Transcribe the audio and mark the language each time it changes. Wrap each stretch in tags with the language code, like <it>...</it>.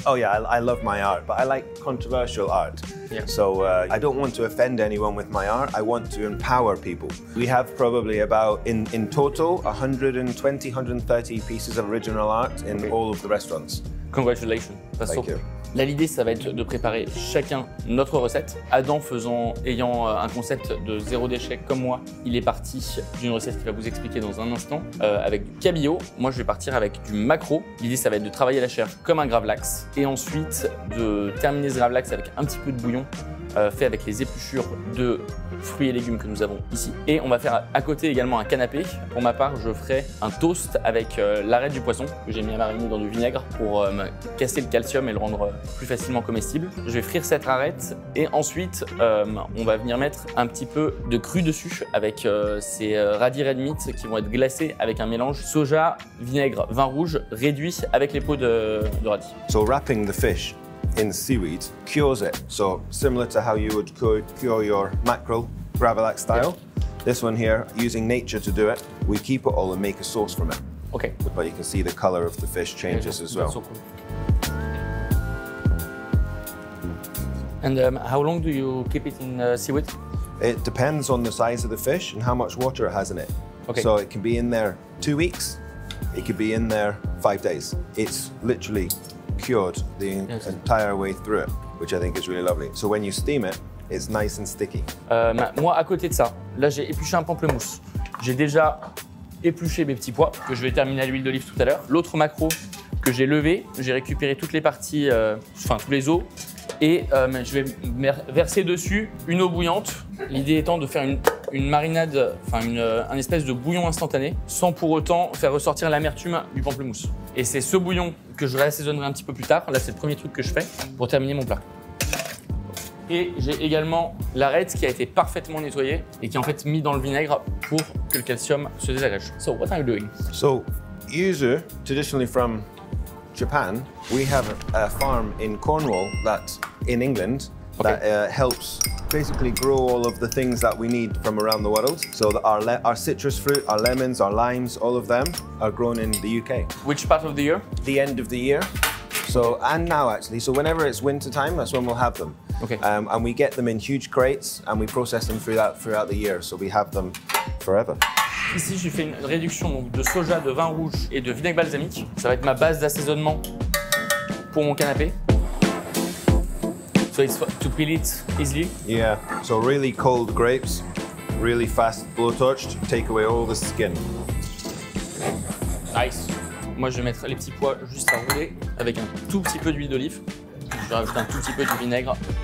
<en>Oh yeah, I love my art, but I like controversial art. Yeah. So I don't want to offend anyone with my art, I want to empower people. We have probably about, in total, 120, 130 pieces of original art in all of the restaurants. Congratulations. That's Thank so you.</en> <fr>Là, l'idée, ça va être de préparer chacun notre recette. Adam ayant un concept de zéro déchet comme moi, il est parti d'une recette qu'il va vous expliquer dans un instant avec du cabillaud. Moi, je vais partir avec du maquereau. L'idée, ça va être de travailler la chair comme un gravlax et ensuite de terminer ce gravlax avec un petit peu de bouillon fait avec les épluchures de fruits et légumes que nous avons ici. Et on va faire à côté également un canapé. Pour ma part, je ferai un toast avec l'arête du poisson que j'ai mis à mariner dans du vinaigre pour casser le calcium et le rendre plus facilement comestible. Je vais frire cette arête et ensuite on va venir mettre un petit peu de cru dessus avec ces radis red meat qui vont être glacés avec un mélange soja, vinaigre, vin rouge réduit avec les peaux de radis.</fr> <en>So wrapping the fish in seaweed cures it. So similar to how you would cure your mackerel, gravlax style. Yeah. This one here, using nature to do it, we keep it all and make a sauce from it. Okay. But you can see the color of the fish changes as well. So cool. And how long do you keep it in seaweed? It depends on the size of the fish and how much water it has in it. Okay. So it can be in there 2 weeks, it could be in there 5 days. It's literally cured the entire way through it, which I think is really lovely. So when you steam it, it's nice and sticky.</en> <fr>Moi, à côté de ça, là j'ai épluché un pamplemousse. J'ai déjà épluché mes petits pois que je vais terminer à l'huile d'olive tout à l'heure. L'autre maquereau que j'ai levé, j'ai récupéré toutes les parties, enfin tous les os, et je vais verser dessus une eau bouillante. L'idée étant de faire une marinade, enfin un espèce de bouillon instantané, sans pour autant faire ressortir l'amertume du pamplemousse. Et c'est ce bouillon que je réassaisonnerai un petit peu plus tard. Là, c'est le premier truc que je fais pour terminer mon plat. Et j'ai également l'arête qui a été parfaitement nettoyée et qui est en fait mis dans le vinaigre pour que le calcium se désagrège.</fr> <en>So, what are you doing? So, yuzu, traditionally from Japan, we have a farm in Cornwall that, in England, that helps basically grow all of the things that we need from around the world. So that our citrus fruit, our lemons, our limes, all of them are grown in the UK. Which part of the year? The end of the year. So, and now actually, so whenever it's winter time, that's when we'll have them. Okay. And we get them in huge crates and we process them throughout the year. So we have them forever.</en> <fr>Ici, j'ai fait une réduction donc, de soja, de vin rouge et de vinaigre balsamique. Ça va être ma base d'assaisonnement pour mon canapé.</fr> <en>So it's to peel it easily. Yeah, so really cold grapes, really fast blowtorched, take away all the skin. Nice.</en> <fr>Moi, je vais mettre les petits pois juste à rouler avec un tout petit peu d'huile d'olive. Je vais rajouter un tout petit peu de vinaigre.</fr>